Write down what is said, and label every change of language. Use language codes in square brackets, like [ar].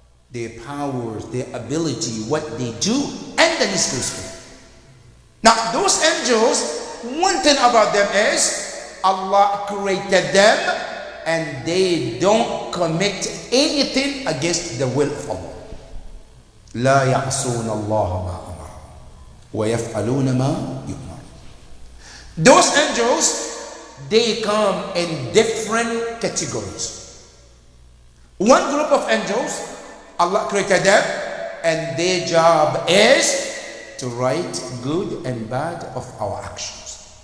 [en] Their powers, their ability, what they do, and the list goes through. Now, those angels, one thing about them is Allah created them and they don't commit anything against the will of Allah. [ar] لا يعصون الله ما أمر ويفعلون ما يؤمر. [en] Those angels, they come in different categories. One group of angels, Allah created them, and their job is to write good and bad of our actions.